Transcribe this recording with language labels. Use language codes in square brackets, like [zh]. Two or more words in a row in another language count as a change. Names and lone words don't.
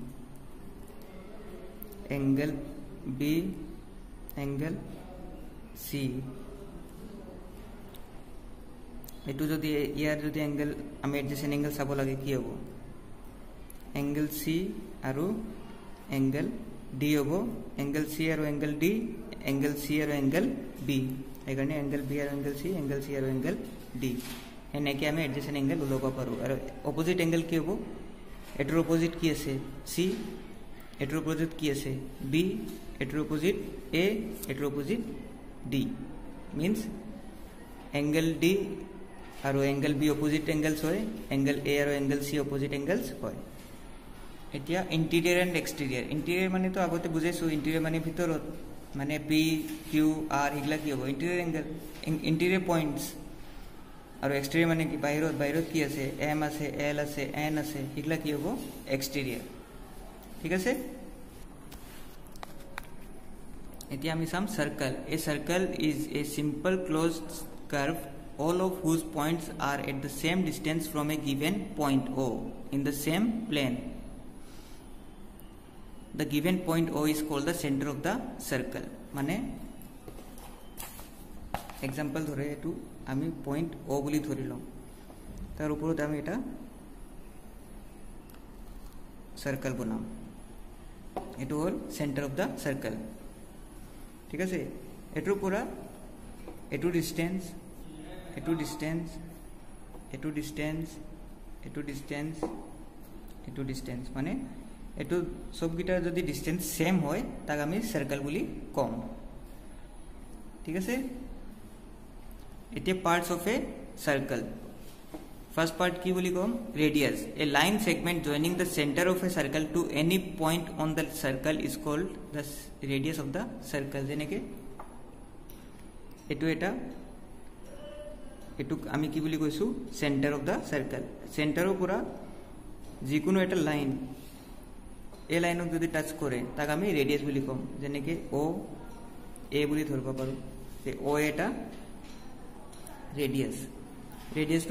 [as] অ্যাঙ্গেল বি অ্যাঙ্গেল সি এটু যদি ইয়ার যদি অ্যাঙ্গেল আমি [en] adjacent angle [as] চাব লাগে কি হবো অ্যাঙ্গেল সি আৰু অ্যাঙ্গেল ডি হবো অ্যাঙ্গেল সি আৰু অ্যাঙ্গেল ডি অ্যাঙ্গেল সি আৰু অ্যাঙ্গেল বি এখানে অ্যাঙ্গেল বি আৰু অ্যাঙ্গেল সি আৰু অ্যাঙ্গেল ডি এনেকে আমি [en] adjacent angle [as] ওলাব পাৰো আৰু [en] opposite angle [as] কি হবো এটোৰ অপোজিট কি আছে সি এটোৰ অপোজিট কি আছে বি এটোৰ অপোজিট এ এটোৰ অপোজিট ডি মিন্স অ্যাঙ্গেল ডি আৰু অ্যাঙ্গেল বি [en] opposite angles [as] হয় অ্যাঙ্গেল এ আৰু অ্যাঙ্গেল সি [en] opposite angles [as] হয় এতিয়া [en] interior and exterior [as] ইন্টেরিয়র মানে তো আগতে বুঝাইছো ইন্টেরিয়র মানে ভিতৰত মানে পি কিউ আর এগুলা কি হবো [en] interior angle interior points [as] আৰু এক্সটেরিয়র মানে কি বাহিৰত কি আছে এম আছে এল আছে এন আছে এগুলা কি হবো এক্সটেরিয়র ঠিক আছে এতিয়া আমি চাম সার্কেল [en] a circle is a simple closed curve all of whose points are at the same distance from a given point O in the same plane. The given point O is called the center of the circle. [as] মানে এক্সাম্পল ধরে এটু আমি পয়েন্ট ও বলি ধরে লম তার উপরতে আমি এটা সার্কেল বানাম এটু হল [en] centre of the [as] সার্কেল ঠিক আছে এটুর পুরা এটু ডিস্টেন্স এটু ডিস্টেন্স এটু ডিস্টেন্স এটু ডিস্টেন্স এটু ডিস্টেন্স মানে এটু সবগিটার যদি [en] distance same [as] হয় তাক আমি সার্কেল বলি কম ঠিক আছে এটা [en] parts of a circle first part [as] কি বলি কম রেডিয়াস [en] a line segment joining the centre of a circle to any point on the circle is called the radius of the circle [as] যেনেকে এটু এটা এটু আমি কি বলি কইছো [en] centre of the circle [as] সেন্টারও পুরা যিকোনো একটা লাইন এ লাইনক যদি টাচ করে তাক আমি রেডিয়াস বলি কম যেনেকে ও এ বলি ধরবা পারো যে ও এটা রেডিয়াস রেডিয়াস তো